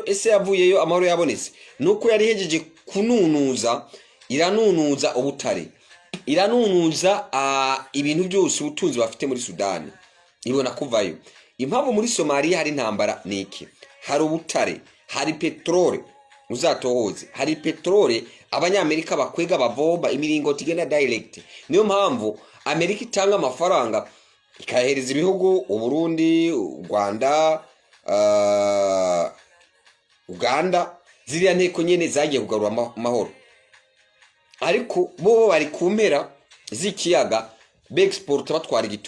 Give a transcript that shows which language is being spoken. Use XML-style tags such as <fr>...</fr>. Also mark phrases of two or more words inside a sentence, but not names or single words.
<rn>Ese yavuyeyo amahoro yabonetse? Nuko yari hejeje iranunuza ubutare, iranunuza ibintu byose ubutunzi bafite muri Sudani, ibona kuvayo. Impamvu muri Somalia hari intambara niki? Hari ubutare, hari petrole. Uzatohoze, hari petrole abanyamerika bakwega bavomba imiringoti igenda direct. Niyo mpamvu Amerika itanga amafaranga ikahereza ibihugu Uburundi, Rwanda, Uganda, ziriya nteko nyene zagiye kugarura amahoro. Ariko bo bari kumpera z'ikiyaga bexport, batwara</rn>